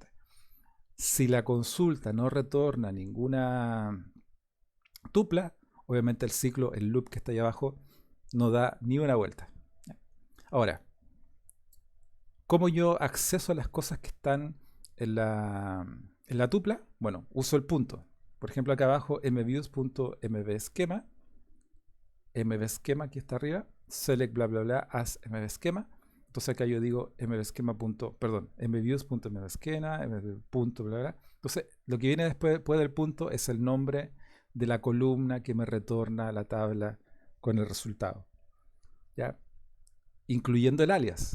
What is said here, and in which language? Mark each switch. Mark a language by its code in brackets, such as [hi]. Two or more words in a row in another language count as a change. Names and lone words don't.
[es] Si la consulta no retorna ninguna tupla, obviamente el ciclo, el loop que está ahí abajo, no da ni una vuelta. Ahora, ¿cómo yo acceso a las cosas que están en la tupla? Bueno, uso el punto. Por ejemplo, acá abajo, mviews.mvschema, mvschema aquí está arriba, [en] select bla bla bla as mvschema. [es] Entonces acá yo digo mviews.mvschema, bla bla. Entonces, lo que viene después del punto es el nombre de la columna que me retorna la tabla con el resultado, ¿ya? Incluyendo el alias.